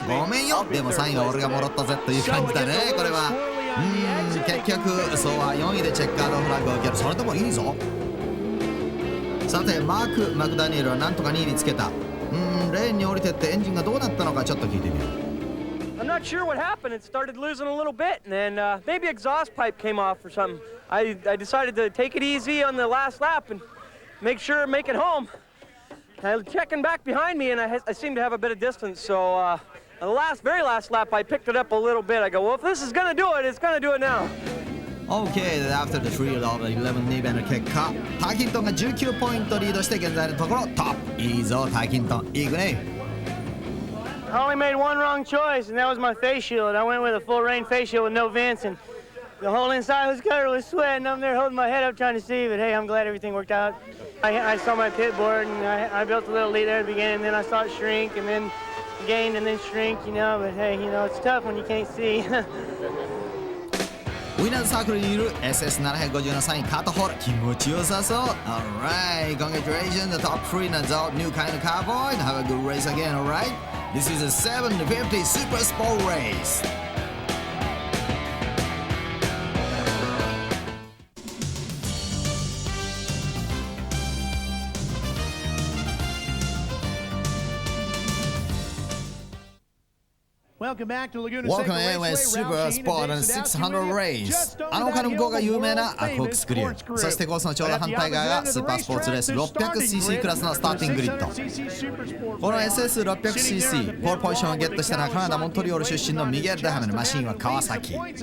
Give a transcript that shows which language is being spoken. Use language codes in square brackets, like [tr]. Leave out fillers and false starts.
[ja] ごめんよ、でも3位は俺がもらったぜという感じだね。これは結局ソワ4位でチェッカードフラッグを受ける。それでもいいぞ。さてマクダニエルはなんとか2位につけた。レーンに降りてってエンジンがどうなったのかちょっと聞いてみよう。 [en] I'm not sure what happened. It started losing a little bit, and then maybe exhaust pipe came off or something. I decided to take it easy on the last lap and make it home. I was checking back behind me, and I seemed to have a bit of distance. So on the very last lap, I picked it up a little bit. I go, well, if this is going to do it, it's going to do it now. Okay, after the 3 of 11 [ja] 2番の結果、ターキントンが19ポイントリードして現在のところトップ。いいぞターキントン、いくね。 [en] I only made one wrong choice, and that was my face shield. I went with a full rain face shield with no vents, and the whole inside of this cutter was sweating. I'm there holding my head up trying to see, but hey, I'm glad everything worked out. I saw my pit board, and I built a little lead there at the beginning, and then I saw it shrink, and then gain, and then shrink, but hey, it's tough when you can't see. [ja] ウィナーズサークルにいる SS750 の3位カートホール、気持ちよさそう。 [en] Alright, congratulations, the top 3 のザ・new kind of cowboy. Have a good race again, alright? This is a 750 Super Sport race. Welcome anyway, Super Sport and 600 race. [ja] あの丘の向こうが有名なコークスクリュー。そしてコースのちょうど反対側がスーパースポーツレース 600cc クラスのスターティンググリッド。この SS600cc ポールポジションをゲットしたのはカナダ・モントリオール出身のミゲル・ダハメのマシンは川崎。